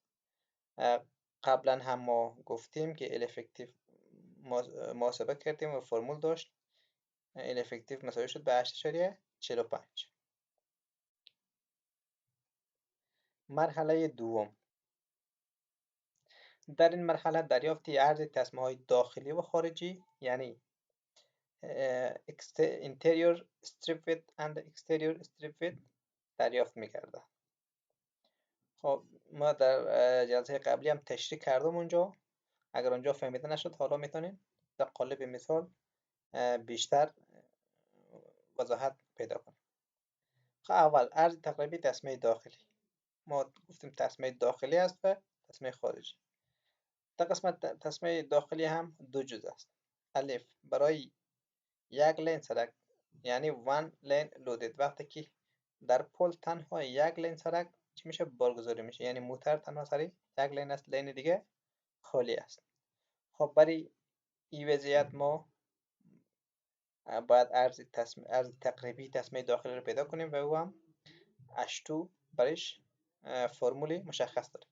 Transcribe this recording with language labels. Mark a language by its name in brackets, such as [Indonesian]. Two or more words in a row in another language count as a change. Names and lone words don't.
[Persian] قبلا هم ما گفتیم که [English] L effective [Persian] محاسبه کردیم و فرمول داشت. [English] L effective [Persian] مساوی شد به 8.45. مرحله دوم. در این مرحله دریافت عرض تصمیه های داخلی و خارجی، یعنی [English] interior strip width and exterior strip width [Persian] دریافت می‌گردد. خب ما در جلسه قبلی هم تشریح کردم اونجا، اگر اونجا فهمیده نشد حالا میتونیم در قالب مثال بیشتر وضاحت پیدا کنیم. خب اول عرض تقریبی تسمه داخلی. ما گفتیم تسمه داخلی است و تسمه خارجی. در قسمت تسمه داخلی هم دو جزء است. الف برای یک لین سرک، یعنی [English] one lane loaded. [Persian] وقتی که در پل تنها یک لین سرک چی میشه؟ بارگذاری میشه، یعنی موتر تنها سر یک لین است، لین دیگه خالی است. خب برای این وضعیت ما باید عرض تقریبی تسمه داخلی رو پیدا کنیم و او هم H2 برش فرمولی مشخص داره.